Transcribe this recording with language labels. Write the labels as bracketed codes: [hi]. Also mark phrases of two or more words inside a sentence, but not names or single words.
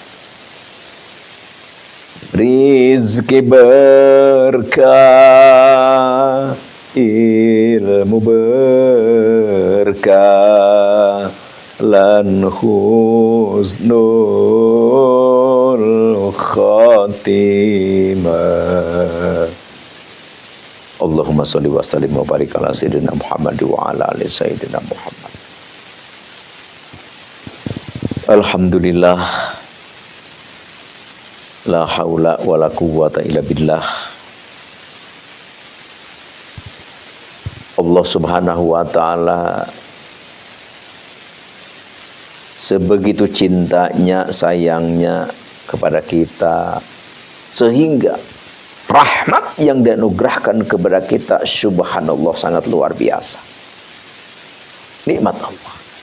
[jv] rizki berkah, ilmu berkah, lan [ar] حسن الخاتمة. اللهم صل وسلم وبارك على سيدنا محمد وعلى آل سيدنا محمد. الحمد لله، لا حول ولا قوة إلا بالله. الله سبحانه وتعالى [id] sebegitu cintanya, sayangnya kepada kita, sehingga rahmat yang dianugerahkan kepada kita, subhanallah, sangat luar biasa. Nikmat Allah.